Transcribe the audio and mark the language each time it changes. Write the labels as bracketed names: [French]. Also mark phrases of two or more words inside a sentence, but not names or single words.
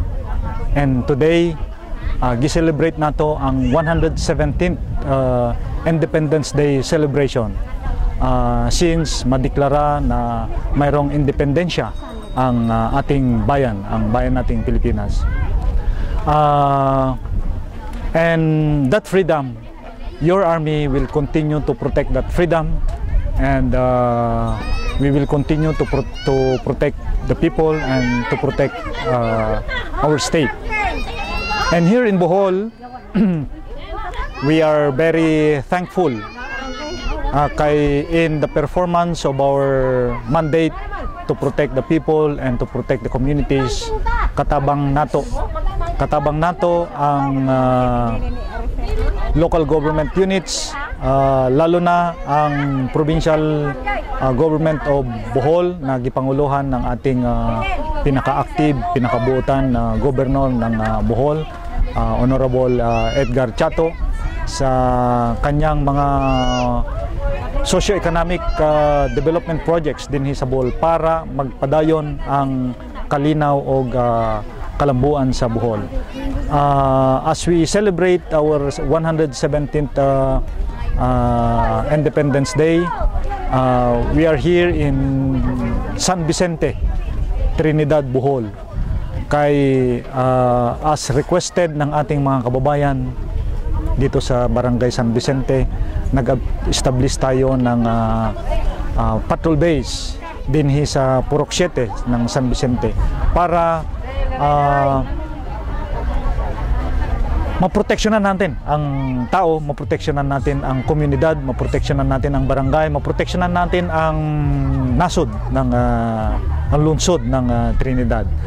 [English] And today, [Cebuano] gi-celebrate nato ang 117th [English] Independence Day celebration. [Filipino] Since madeklara na mayroong independensya ang ating bayan, ang bayan nating Pilipinas. [English] And that freedom, your army will continue to protect that freedom, and we will continue to protect the people and to protect our state. And here in Bohol, we are very thankful in the performance of our mandate to protect the people and to protect the communities. [Cebuano] Katabang nato ang local government units, lalo na ang provincial [English] government of Bohol [Cebuano] na gipanguluhan [Filipino] ng ating [Cebuano] pinaka-active, pinakabuutan na governor ng Bohol, Honorable Edgar Chato, sa kanyang mga [English] socio-economic development projects [Cebuano] din sa Bohol para magpadayon ang kalinaw o kalambuan sa Bohol. [English] As we celebrate our 117th Independence Day, we are here in San Vicente, Trinidad, Bohol. [Filipino] As requested ng ating mga kababayan dito sa Barangay San Vicente, nag-establish tayo ng patrol base din sa Purok 7 ng San Vicente para maproteksyonan natin ang tao, maproteksyonan natin ang komunidad, maproteksyonan natin ang barangay, maproteksyonan natin ang nasod ng ang lungsod ng Trinidad.